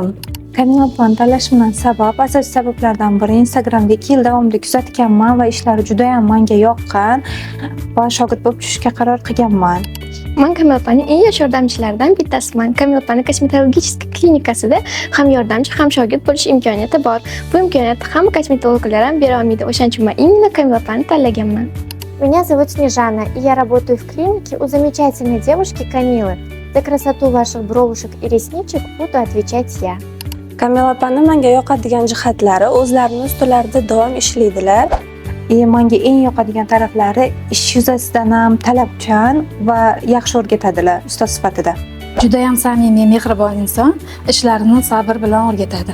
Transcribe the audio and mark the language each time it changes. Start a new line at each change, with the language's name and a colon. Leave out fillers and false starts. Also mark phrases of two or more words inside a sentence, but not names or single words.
Uzbek: Kamila opani tanlashimdan asosiy sabablardan biri Instagramda 2 yil davomida kuzatganman va ishlari juda ham menga yoqqan va shogird bo'lib tushishga qaror qilganman. Men Kamila opaning eng yosh yordamchilaridan bittasiman. Kamila opaning kosmetologiya klinikasida ham yordamchi, ham shogird bo'lish imkoniyati bor. Bu imkoniyatni hamma kosmetologlar ham bera olmaydi. O'shaning uchun men именно Kamila opani tanlaganman.
Russian: Меня зовут Снежана, и я работаю в клинике у замечательной девушки Камилы. За красоту ваших бровушек и ресничек буду отвечать я.
Uzbek: Kamila opaning menga yoqadigan jihatlari o'zlarining ustilarida davom ishlaydilar. Menga eng yoqadigan taraflari ish yuzasidan ham talabchan va yaxshi o'rgatadilar ustoz sifatida. Juda ham samimiy, mehribon inson, ishlarini sabr bilan o'rgatadi.